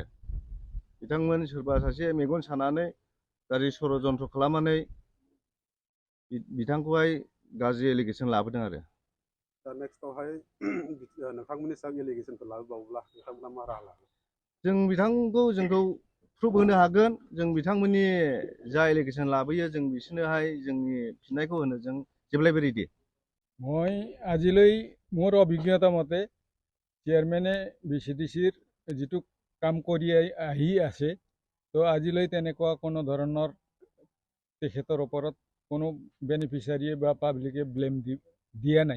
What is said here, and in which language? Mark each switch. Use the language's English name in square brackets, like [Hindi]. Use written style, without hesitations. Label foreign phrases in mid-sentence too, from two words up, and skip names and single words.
[Bodo] बिथांमोन सोरबा सासे मेगन सानानै गाज्रि षड़यन्त्र खालामनानै बिथांखौहाय गाज्रि एलिगेसन लाबोदों आरो। दा नेक्स्टआवहाय नोंथांमोननि सायाव एलिगेसनफोर लाबोबावोब्ला नोंथांमोना मा राहा लागोन? जों जोंखौ प्रुफ होनो हागोन। जों बिथांमोननि जा एलिगेसन लाबोयो जों बिसोरनोहाय जोंनि फिननायखौ होनो जों जेब्लायबो रेडि। [Assamese] মই আজিলৈ মোৰ অভিজ্ঞতা মতে চেয়াৰমেনে VCDCৰ যিটো কাম কৰি আহি আছে তো আজিলৈ তেনেকুৱা কোনো ধৰণৰ তেখেতৰ ওপৰত কোনো বেনিফিচিয়াৰীয়ে বা পাব্লিকে ব্লেম দিয়া নাই।